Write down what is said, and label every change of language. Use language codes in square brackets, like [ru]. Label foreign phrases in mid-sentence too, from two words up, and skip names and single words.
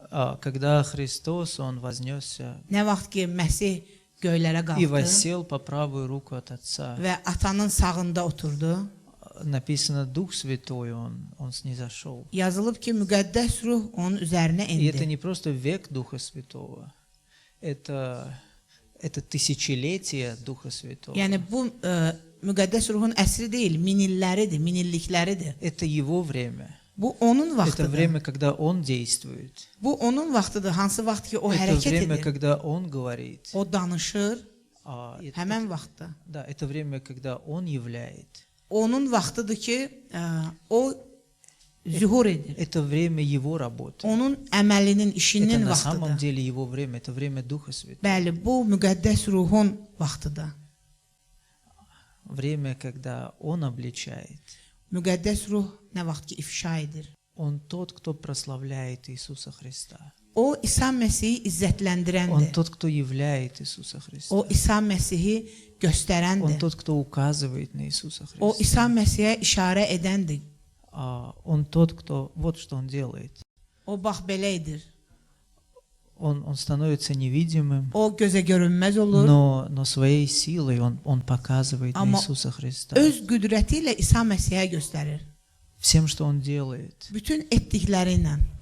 [ru] когда Христос, Он вознесся [az] Nə vaxt ki Məsih göylərə [ru] и [az] qalxdı [ru] воссел по правую руку от Отца, [az] və atanın sağında oturdu. [ru] написано, Дух Святой, Он снизошел. [az] Yazılıb ki müqəddəs ruh onun üzərinə [ru] И это [az] indi. [ru] не просто век Духа Святого, это тысячелетие Духа Святого. [az] Yəni bu müqəddəs ruhun əsri deyil, minilləridir, minillikləridir. [ru] Это Его время. [az] Bu onun [ru] Это [az] vaxtıdır. [ru] время, когда Он действует. [az] Bu onun vaxtıdır. Hansı vaxt ki o [ru] Это [az] hərəkət [ru] время, [az] edir, [ru] когда Он говорит. [az] o danışır, [ru] Это- [az] həmən vaxtda. [ru] Да, это время, когда Он являет. [az] Onun vaxtıdır ki, o zühur edir. [ru] Это время Его работы. [az] Onun əməlinin, [ru] Это [az] işinin [ru] на самом [az] vaxtıdır. [ru] деле Его время. Это время Духа Святого. [az] Bəli, bu müqəddəs ruhun vaxtıdır. [ru] Время, когда Он обличает. [az] Müqəddəs ruh nə vaxt ki ifşa edir. [ru] Он тот, кто прославляет Иисуса Христа. [az] O İsa Məsihi [ru] Он [az] izzətləndirəndir. [ru] тот, кто являет Иисуса Христа. [az] O İsa Məsihi [ru] Он [az] göstərəndir. [ru] тот, кто указывает на Иисуса [az] O [ru] Христа. [az] İsa Məsihə işarə edəndir. [ru] Он тот, кто... Вот что Он делает. [az] O bax belə edir. [ru] Он становится невидимым, [az] O gözə görünməz olur. [ru] но своей силой Он показывает на [az] Amma [ru] Иисуса Христа. [az] Öz qüdrəti ilə İsa Məsihə göstərir. [ru] Всем, что Он делает. [az] Bütün etdikləri ilə.